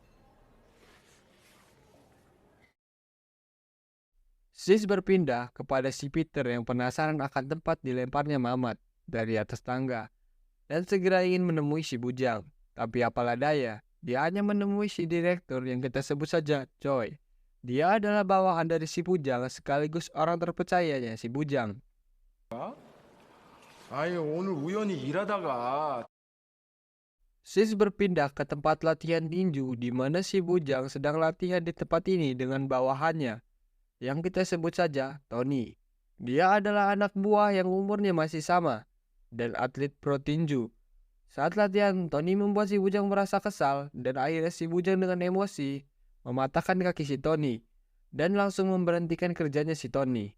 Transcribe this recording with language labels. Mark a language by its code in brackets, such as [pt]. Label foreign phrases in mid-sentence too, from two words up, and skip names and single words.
[id] Sis berpindah kepada si Peter yang penasaran akan tempat dilemparnya Mamat dari atas tangga dan segera ingin menemui si Bujang. Tapi apalah daya, dia hanya menemui si direktur yang kita sebut saja Choi. Dia adalah bawahan dari si Bujang sekaligus orang terpercayanya si Bujang. [ko] 아유, 오늘 우연히 일하다가 [id] Sis berpindah ke tempat latihan tinju di mana si Bujang sedang latihan di tempat ini dengan bawahannya yang kita sebut saja Tony. Dia adalah anak buah yang umurnya masih sama dan atlet pro tinju. Saat latihan, Tony membuat si Bujang merasa kesal dan akhirnya si Bujang dengan emosi mematahkan kaki si Tony dan langsung memberhentikan kerjanya si Tony.